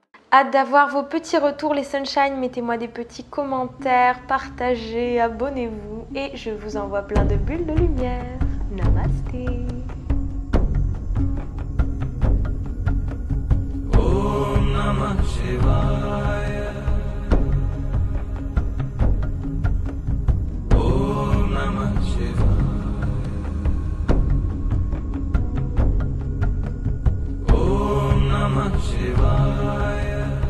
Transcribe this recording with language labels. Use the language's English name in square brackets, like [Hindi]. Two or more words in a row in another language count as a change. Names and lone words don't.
[French] Hâte d'avoir vos petits retours les Sunshine, mettez-moi des petits commentaires, partagez, abonnez-vous et je vous envoie plein de bulles de lumière. Namasté. [Sanskrit] ॐ नमः शिवाय. ॐ नमः शिवाय. ॐ नमः शिवाय.